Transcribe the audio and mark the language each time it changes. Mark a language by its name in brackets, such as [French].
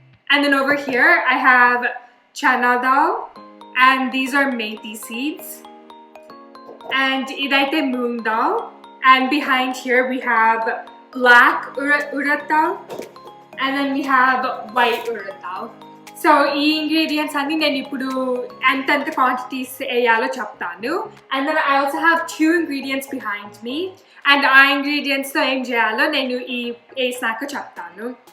[English] And then over here I have chana dal, and these are methi seeds, and idaithe moong dal, and behind here we have black urad dal, and then we have white urad dal. [Telugu] So ఈ ingredients అన్ని నేను ఇప్పుడు ఎంతెంత quantities వేయాలో చెప్తాను. [English] And then I also have 2 ingredients behind me. [Telugu] And ఆ ingredients తో ఏం చేయాలో నేను ఈ వేసినాక చెప్తాను.